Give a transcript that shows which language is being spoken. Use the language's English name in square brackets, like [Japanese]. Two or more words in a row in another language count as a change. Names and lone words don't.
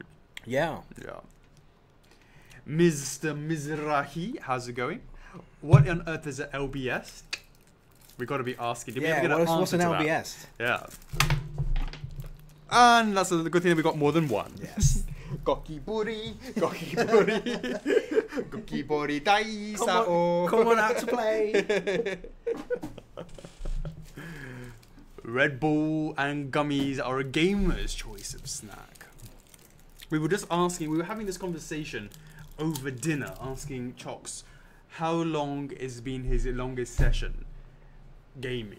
[English] Yeah. Yeah. Mr. Mizrahi, how's it going? What on earth is an LBS? We got to be asking. Did we ever get an what's an answer to LBS? that? Yeah. And that's a good thing that we got more than one. Yes. Goki buri, goki buri, goki buri dai sao. Come on out to play. Red Bull and gummies are a gamer's choice of snack. We were just asking, we were having this conversation over dinner, asking Chocks how long has been his longest session gaming.